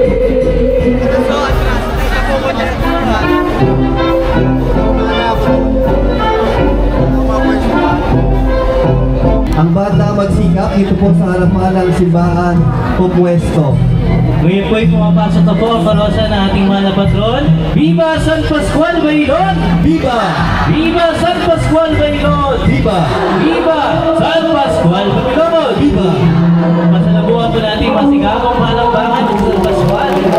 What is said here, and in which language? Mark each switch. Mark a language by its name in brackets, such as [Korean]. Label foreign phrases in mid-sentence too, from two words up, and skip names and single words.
[Filipino] Ang banda magsikap, dito po sa harapan ng simbahan po pwesto. Ngayon po ay pumapasok na po ang karosa ng ating mahal na patron. [Spanish] Viva San Pascual Bailon! Viva! Viva San Pascual Bailon! Viva! Viva San Pascual Bailon! Viva! [Filipino] Masalabuhan po natin masigamang palakpakan ng San Pascual.